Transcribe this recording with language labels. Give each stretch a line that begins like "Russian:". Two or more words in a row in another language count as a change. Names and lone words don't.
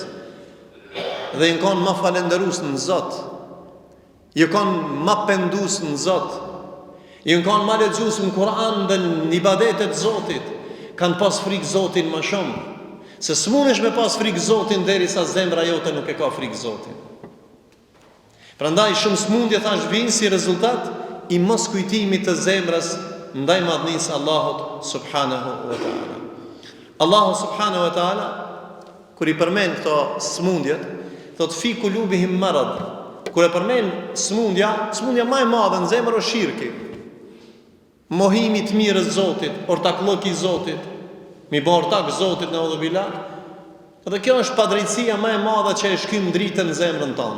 Albanian: Dhe jënë kanë ma falenderus në Zot, jënë kanë ma pendus në Zot, jënë kanë ma lexues në Kur'an dhe në ibadetet Zotit, kanë pas frikë Zotin ma shumë, se s'munesh me pas frikë Zotin derisa zemra jote nuk e ka frikë Zotin. Prandaj shumë smundje thash vinë si rezultat i mos kujtimit të zemrës ndaj madhnisë Allahut
Arabic: سبحانه وتعالى. الله سبحانه وتعالى,
Albanian: kur i përmend këto smundjet, thot
Arabic: في قلوبهم مرض.
Albanian: Kur e përmend smundja më e madhe në zemër është shirki. Mohimi të mirës Zotit, ortakllëki Zotit, mi bë ortak Zotit në udhëbila. Dhe kjo është padrejtësia më e madhe që e shkym dritën në zemrën tonë.